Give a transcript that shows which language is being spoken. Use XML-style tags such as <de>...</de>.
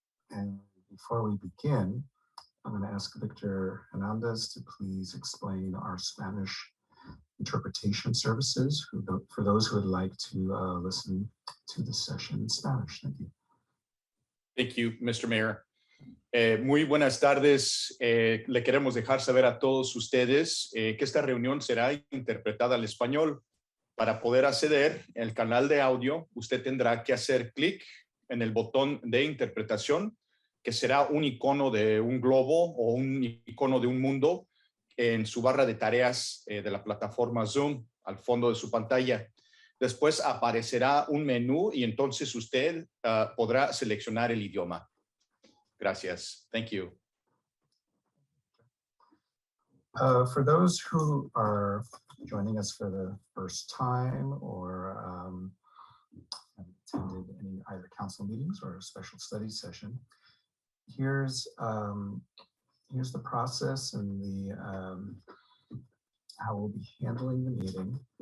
<en>And before we begin, I'm going to ask Victor Hernandez to please explain our Spanish interpretation services for those who would like to listen to the session in Spanish. Thank you. Thank you, Mr. Mayor.</en> <es>Muy buenas tardes. Le queremos dejar saber a todos ustedes que esta reunión será interpretada al español. Para poder acceder al canal de audio, usted tendrá que hacer clic en el botón de interpretación, que será un icono de un globo o un icono de un mundo en su barra de tareas de la plataforma Zoom al fondo de su pantalla. Después aparecerá un menú y entonces usted podrá seleccionar el idioma. Gracias.</es> <en>Thank you. For those who are joining us for the first time or have attended any either council meetings or a special study session, here's the process and the how we'll be handling the meeting.</en>